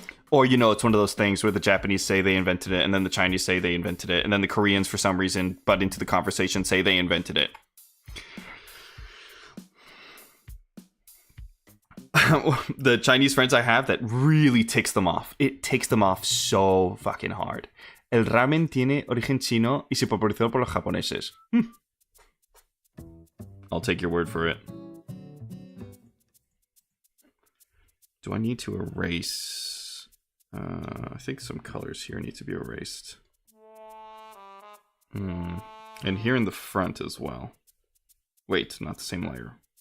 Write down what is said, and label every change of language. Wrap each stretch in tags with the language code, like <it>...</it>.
<en>Or, you know, it's one of those things where the Japanese say they invented it, and then the Chinese say they invented it, and then the Koreans, for some reason, butt into the conversation, say they invented it. The Chinese friends I have, that really ticks them off. It ticks them off so fucking hard.</en> <es>El ramen tiene origen chino y se popularizó por los japoneses.</es> <en>I'll take your word for it. Do I need to erase... I think some colors here need to be erased. And here in the front as well. Wait, not the same layer.</en>